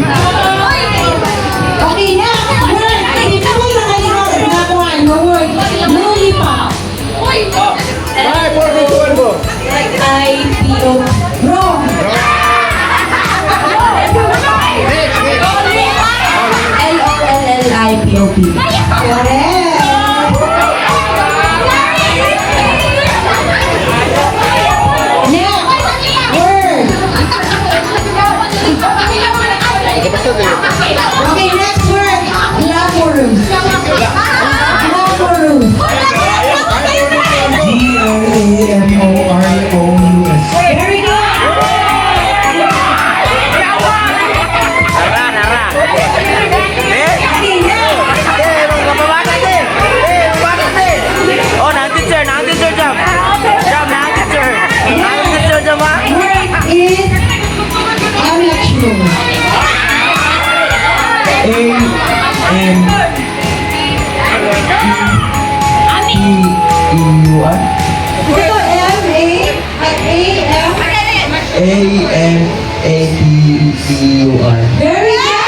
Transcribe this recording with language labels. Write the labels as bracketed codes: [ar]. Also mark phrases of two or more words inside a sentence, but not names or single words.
[en] Okay, next word. [tl] Hindi pa kayo nakakuha ng word. [en] Lollipop. [tl] Ay, por mo. [en] I-P-O. Wrong. L-O-L-L-I-P-O-P. Correct. Okay, next word. Glamorous. Glamorous. G-L-A-M-O-R-O-U-S. Very good. Word is amateur. A-M-E-E-U-R. A-M-A-T-E-U-R. Very good.